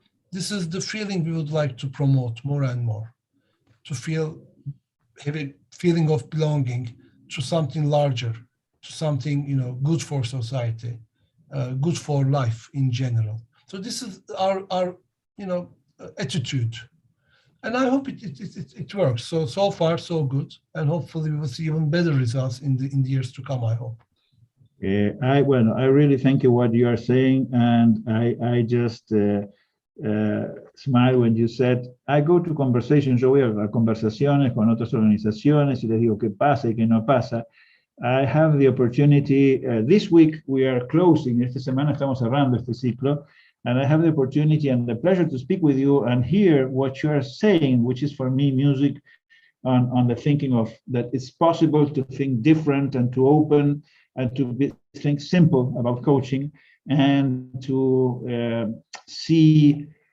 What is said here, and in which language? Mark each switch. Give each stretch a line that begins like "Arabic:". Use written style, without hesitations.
English: This is the feeling we would like to promote more and more, to have a feeling of belonging to something larger, to something, good for society, good for life in general. So this is our attitude. And I hope it works. So far, so good. And hopefully we will see even better results in the years to come, I hope. I really thank you what you are saying. And I just smiled when you said, I go to conversations,
Spanish: yo voy a conversaciones con otras organizaciones y les digo qué pasa y qué no pasa.
English: I have the opportunity, this week we are closing,
Spanish: esta semana estamos cerrando este ciclo,
English: and I have the opportunity and the pleasure to speak with you and hear what you are saying, which is for me music on the thinking of that it's possible to think different and to open and to think simple about coaching and to see